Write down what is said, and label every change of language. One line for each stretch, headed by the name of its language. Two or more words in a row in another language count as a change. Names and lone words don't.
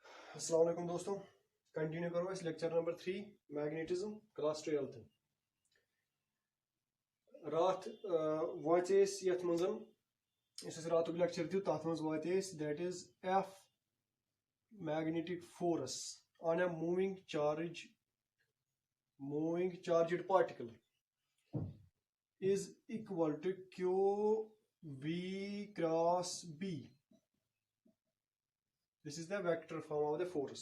Hindi: अस्सलाम वालेकुम दोस्तों, कंटिन्यू करो इस
English: lecture number 3 magnetism class 12th
Kashmiri: رات واتے یتھ منٛزن اِس راتُک لیکچر دِیو تتھ منٛز واتے
English: that is F magnetic force on a moving charged particle is equal to q v cross b. This is the vector form of the force.